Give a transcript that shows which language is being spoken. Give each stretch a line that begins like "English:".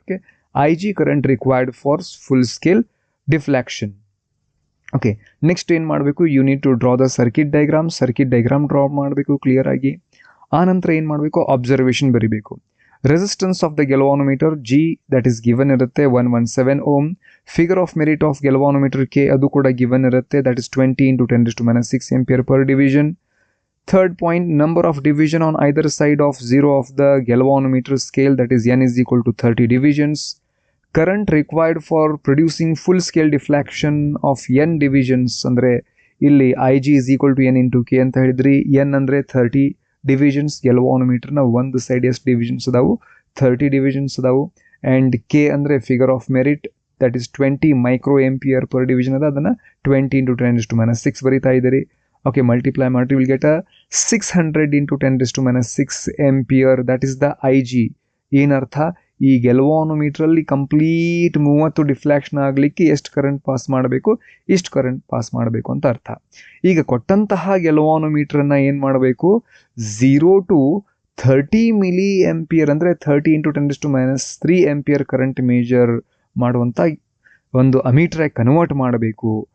English: Okay, IG current required for full scale deflection. Okay, next
Kannada: ಏನು ಮಾಡಬೇಕು,
English: you need to draw the circuit diagram draw ಮಾಡಬೇಕು clear ಆಗಿ.
Kannada: ಆ ನಂತರ ಏನು ಮಾಡಬೇಕು, ಅಬ್ಸರ್ವೇಷನ್ ಬರಿಬೇಕು.
English: Resistance of the galvanometer G that is given ಇರುತ್ತೆ 117 ohm. Figure of merit of galvanometer K ಅದು ಕೂಡ given ಇರುತ್ತೆ, that is 20 into 10 raised to minus 6 ampere per division. Third point, number of division on either side of zero of the galvanometer scale, that is n is equal to 30 divisions. Current required for producing full scale deflection of n divisions ಅಂದ್ರೆ ಇಲ್ಲಿ IG is equal to n into k
Kannada: ಅಂತ ಹೇಳಿದ್ರಿ. n ಅಂದರೆ 30 divisions, galvanometerನ ಒಂದು side ಎಷ್ಟು divisions ಅದಾವು, 30 divisions ಅದಾವು.
English: and k ಅಂದರೆ figure of merit, that is 20 micro ampere per division ಅದ,
Kannada: ಅದನ್ನು
English: 20 into 10 raised to minus 6 ಬರೀತಾ ಇದ್ದೀರಿ. Okay, multiply you will get a 600 into 10 raised to minus 6 ampere. That is the IG.
Kannada: ಏನರ್ಥ, ಈ ಗೆಲ್ವಾನೋಮೀಟ್ರಲ್ಲಿ complete 30 ಡಿಫ್ಲಾಕ್ಷನ್ ಆಗಲಿಕ್ಕೆ ಎಷ್ಟು current pass ಮಾಡಬೇಕು, ಇಷ್ಟು ಕರೆಂಟ್ ಪಾಸ್ ಮಾಡಬೇಕು ಅಂತ ಅರ್ಥ. ಈಗ ಕೊಟ್ಟಂತಹ ಗೆಲ್ವಾನೋಮೀಟ್ರನ್ನ ಏನು ಮಾಡಬೇಕು, 0 to 30 ಮಿಲಿ ಆಂಪಿಯರ್ ಅಂದರೆ
English: 30 into 10 raised to minus 3
Kannada: ampere current major ಮಾಡುವಂಥ ಒಂದು ಅಮೀಟ್ರಾಗಿ ಕನ್ವರ್ಟ್ ಮಾಡಬೇಕು.